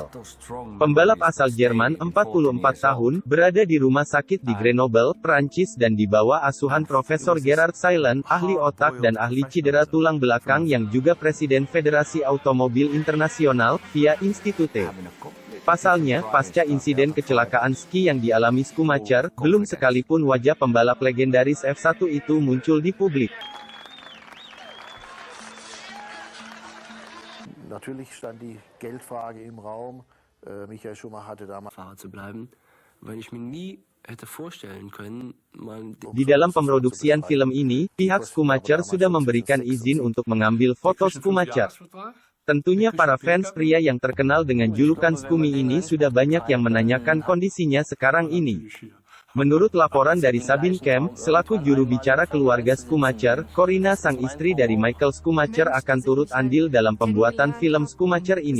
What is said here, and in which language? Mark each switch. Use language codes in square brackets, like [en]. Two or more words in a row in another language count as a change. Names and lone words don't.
[id] Pembalap asal Jerman, 44 tahun, berada di rumah sakit di Grenoble, Prancis dan di bawah asuhan Profesor Gerard Seilen, ahli otak dan ahli cedera tulang belakang yang juga Presiden Federasi Automobil Internasional, via Institute. Pasalnya, pasca insiden kecelakaan ski yang dialami Schumacher, belum sekalipun wajah pembalap legendaris F1 itu muncul di publik. [de] Natürlich stand die Geldfrage im Raum. Michael Schumacher hatte damals Fahrer zu bleiben, weil ich mir nie hätte vorstellen können, mal [id] Di dalam pemroduksian film ini, pihak Schumacher sudah memberikan izin untuk mengambil foto Schumacher. Tentunya para fans pria yang terkenal dengan julukan Scumi ini sudah banyak yang menanyakan kondisinya sekarang ini. Menurut laporan dari Sabine Kemp, selaku juru bicara keluarga Schumacher, Corina sang istri dari Michael Schumacher akan turut andil dalam pembuatan film Schumacher ini.